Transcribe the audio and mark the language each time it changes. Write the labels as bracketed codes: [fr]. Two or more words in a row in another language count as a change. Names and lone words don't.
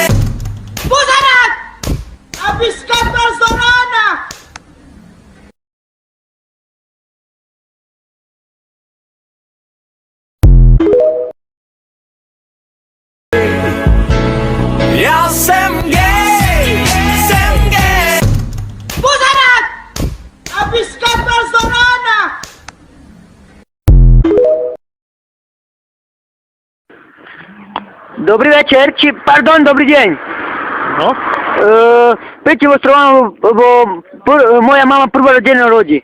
[sk] Buzarak! Aby skapal z rána! [cs] Já jsem gay, jsem gay. [sk] Buzarak! Aby skapal z rána! Dobrý večer, pardon, dobrý deň. No? Peťo Ostrovano, moja mama prvorodená rodí.